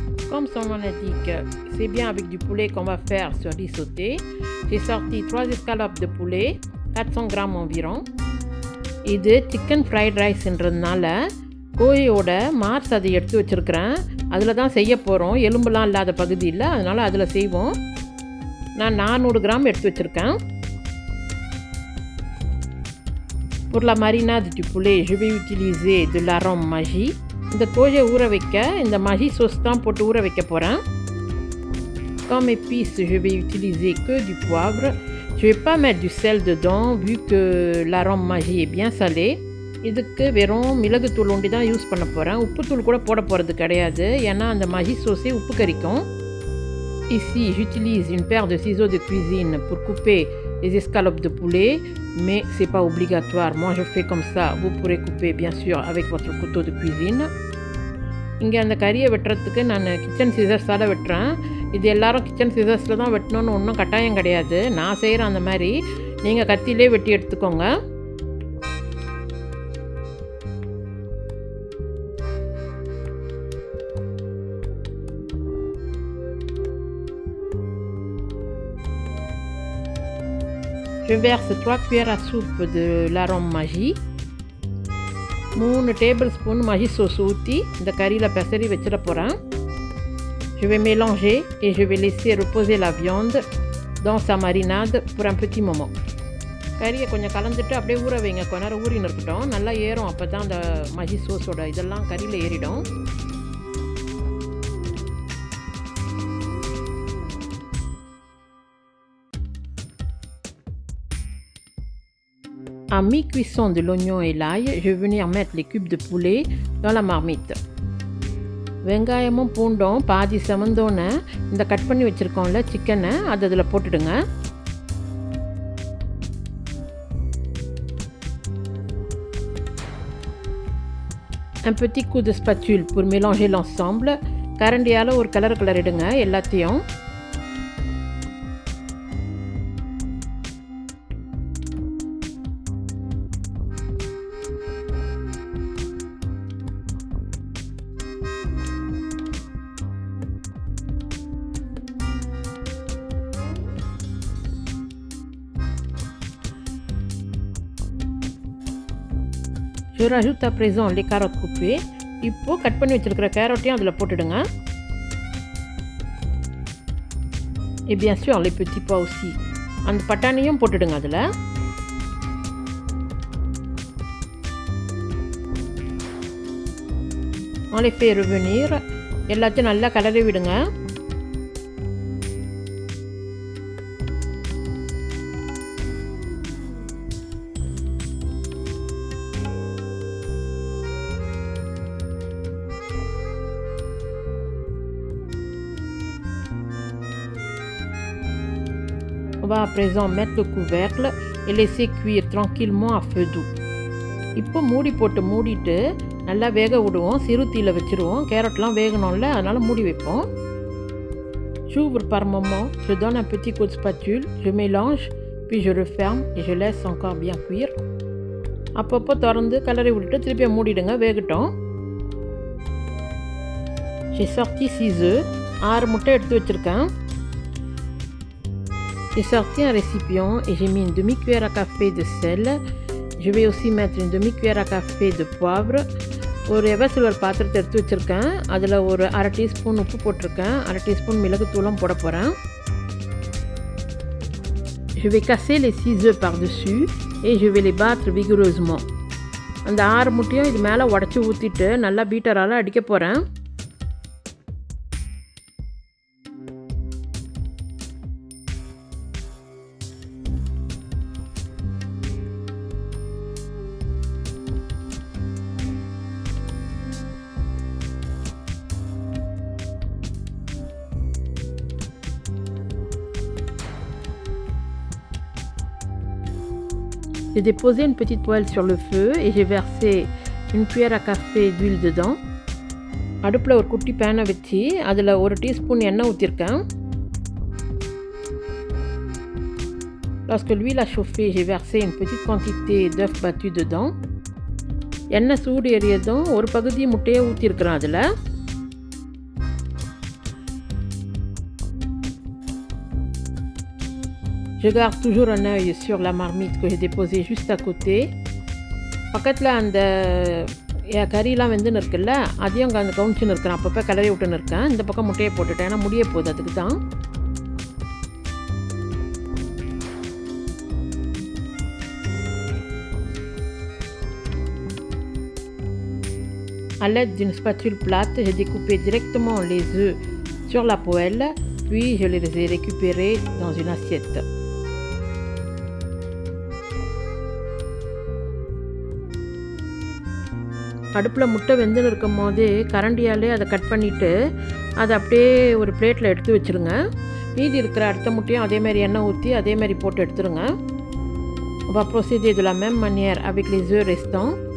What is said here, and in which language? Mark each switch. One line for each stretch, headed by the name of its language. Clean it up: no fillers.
French: Comme son nom l'indique, c'est bien avec du poulet qu'on va faire ce riz sauté. J'ai sorti 3 escalopes de poulet, 400 grammes environ.
Tamil: இது chicken fried ரைஸ்ன்றதுனால கோழியோட Mars அதை எடுத்து வச்சுருக்கிறேன். அதில் தான் செய்ய போகிறோம், எலும்புலாம் இல்லாத பகுதியில், அதனால் அதில் செய்வோம். நான் 400 கிராம் எடுத்து வச்சுருக்கேன்.
French: Pour la marinade du poulet, je vais utiliser de l'arôme Maggi.
Tamil: இந்த கோழியை ஊற வைக்க இந்த மகி சோஸ் தான் போட்டு ஊற வைக்க போகிறேன்.
French: Comme épice, je vais utiliser que du poivre. Je vais pas mettre du sel dedans vu que l'arôme Maggi est bien salé.
Tamil: இதுக்கு வெறும் மிளகுத்தூள் ஒண்டி தான் யூஸ் பண்ண போகிறேன். உப்புத்தூள் கூட போட போகிறது கிடையாது, ஏன்னா அந்த மகி சோஸே உப்பு கரிக்கும்.
French: Ici, j'utilise une paire de ciseaux de cuisine pour couper les escalopes de poulet, mais ce n'est pas obligatoire. Moi, je fais comme ça. Vous pourrez couper, bien sûr, avec votre couteau de cuisine.
Tamil: இங்கே அந்த கறியை வெட்டுறதுக்கு நான் kitchen சிசர்ஸால் வெட்டுறேன். இது எல்லோரும் kitchen சிசர்ஸில் தான் வெட்டணும்னு ஒன்றும் கட்டாயம் கிடையாது. நான் செய்கிறேன் அந்த மாதிரி. நீங்கள் கத்திலே வெட்டி எடுத்துக்கோங்க.
French: Je verse 3 cuillères à soupe de l'arôme Maggi.
English: 3 tablespoons Maggi sauce
Tamil: ஊற்றி இந்த கறியில் பெசரி வச்சிட போகிறேன்.
French: Je vais mélanger et je vais laisser reposer la viande dans sa marinade pour un petit moment.
Tamil: கறியை கொஞ்சம் கலந்துட்டு அப்படியே ஊற வைங்க. கொஞ்ச நேரம் ஊறின்னு இருக்கட்டும், நல்லா ஏறும். அப்போ தான் அந்த மஜி சோஸோட இதெல்லாம் கறியில் ஏறிடும்.
French: À mi-cuisson de l'oignon et l'ail, je vais venir mettre les cubes de poulet dans la marmite.
Tamil: வெங்காயமும் பூண்டும் பாதி செவந்தோன்னே இந்த கட் பண்ணி வச்சுருக்கோம்ல சிக்கனை அது அதில் போட்டுடுங்க.
French: Un petit coup de spatule pour mélanger l'ensemble.
Tamil: கரண்டியால் ஒரு கிளறிடுங்க எல்லாத்தையும்.
French: Je rajoute à présent les carottes coupées.
Tamil: இப்போ கட் பண்ணி வச்சிருக்கிற கேரட்டையும் அதில் போட்டுடுங்க.
French: Et bien sûr les petits pois aussi.
Tamil: அந்த பட்டாணியும் போட்டுடுங்க அதில்.
French: On les fait revenir.
Tamil: எல்லாத்தையும் நல்லா கலரி விடுங்க.
French: On va à présent mettre le couvercle et laisser cuire tranquillement à feu doux.
Tamil: இப்போ மூடி போட்டு மூடிட்டு நல்லா வேக விடுவோம். சிறு தீயில் வச்சுருவோம். கேரட்லாம் வேகணும்ல, அதனால் மூடி வைப்போம்.
French: J'ouvre par moment, je donne un petit coup de spatule, je mélange, puis je referme et je laisse encore bien cuire.
Tamil: அப்பப்போ திறந்து கலரி விட்டுட்டு திருப்பி மூடிடுங்க, வேகட்டும்.
French: J'ai sorti 6 œufs,
Tamil: 6 முட்டை எடுத்து வச்சுருக்கேன்.
French: J'ai sorti un récipient et j'ai mis une demi-cuillère à café de sel. Je vais aussi mettre une demi-cuillère à café de poivre.
Tamil: ஒரு ever silver பாத்திரத்தை எடுத்து வச்சுருக்கேன். அதில் ஒரு 1/2 டீஸ்பூன் உப்பு போட்டிருக்கேன். 1/2 டீஸ்பூன் மிளகுத்தூளும் போட போகிறேன்.
French: Je vais casser les 6 œufs par-dessus et je vais les battre vigoureusement.
Tamil: அந்த 6 முட்டையும் இது மேலே உடச்சி ஊற்றிட்டு நல்லா பீட்டரால் அடிக்க போகிறேன்.
French: J'ai déposé une petite poêle sur le feu et j'ai versé une cuillère à café d'huile dedans.
Tamil: அடுப்பில் ஒரு குட்டி பேனை வச்சு அதில் 1 டீஸ்பூன் எண்ணெய் ஊற்றிருக்கேன்.
French: Lorsque l'huile a chauffé, j'ai versé une petite quantité d'œufs battus dedans.
Tamil: எண்ணெய் சூடு ஏறியதும் ஒரு பகுதி முட்டையை ஊற்றிருக்கிறேன் அதில்.
French: Je garde toujours un œil sur la marmite que j'ai déposée juste à côté.
Tamil: பக்கத்தில் அந்த கறியெலாம் வெந்துன்னு இருக்குல்ல, அதையும் அந்த கவுனிச்சுன்னு இருக்கிறேன். அப்பப்போ கிளறி விட்டுன்னு இருக்கேன். இந்த பக்கம் முட்டையை போட்டுட்டேன், ஏன்னா முடிய போகுது அதுக்கு தான்.
French: À l'aide d'une spatule plate, j'ai découpé directement les œufs sur la poêle, puis je les ai récupérés dans une assiette.
Tamil: அடுப்பில் முட்டை வெந்துன்னு இருக்கும் போது கரண்டியாலே அதை கட் பண்ணிவிட்டு அதை அப்படியே ஒரு பிளேட்டில் எடுத்து வச்சுருங்க. மீதி இருக்கிற அடுத்த முட்டையும் அதேமாதிரி எண்ணெய் ஊற்றி அதேமாதிரி போட்டு எடுத்துருங்க.
French: On va procéder de la même manière avec les œufs restants.